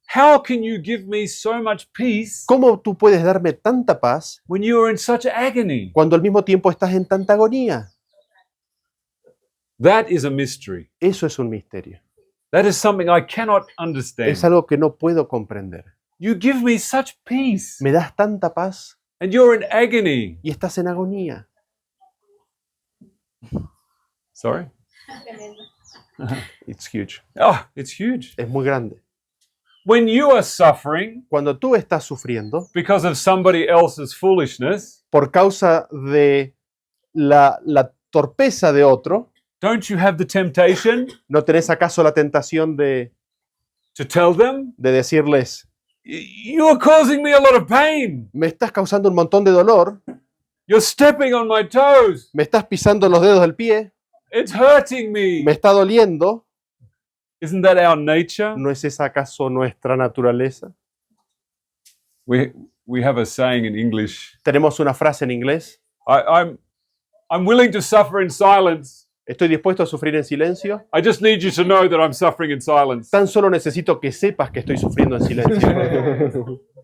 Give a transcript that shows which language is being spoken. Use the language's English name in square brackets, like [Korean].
[English] How can you give me so much peace [Spanish] ¿Cómo tú puedes darme tanta paz [English] when you are in such agony? [Spanish] cuando al mismo tiempo estás en tanta agonía? [English] That is a mystery. [Spanish] Eso es un misterio. [English] That is something I cannot understand. [Spanish] Es algo que no puedo comprender. [English] You give me such peace, [Spanish] Me das tanta paz [English] and you're in agony. [Spanish] y estás en agonía. [English] Sorry? It's huge. Oh, it's huge. [Spanish] Es muy grande. [English] When you are suffering [Spanish] Cuando tú estás sufriendo [English] because of somebody else's foolishness, [Spanish] por causa de la torpeza de otro, [English] don't you have the temptation [Spanish] ¿no tenés acaso la tentación [English] to tell them, [Spanish] de decirles, [English] you are causing me a lot of pain. [Spanish] me estás causando un montón de dolor, [English] You're stepping on my toes. [Spanish] me estás pisando los dedos del pie, [English] It's hurting me. [Spanish] me está doliendo? [English] Isn't that our nature? [Spanish] ¿No es esa acaso nuestra naturaleza? [English] We have a saying in English. [Spanish] Tenemos una frase en inglés, [English] I'm willing to suffer in silence. [Spanish] estoy dispuesto a sufrir en silencio, [English] I just need you to know that I'm suffering in silence. [Spanish] tan solo necesito que sepas que estoy sufriendo en silencio.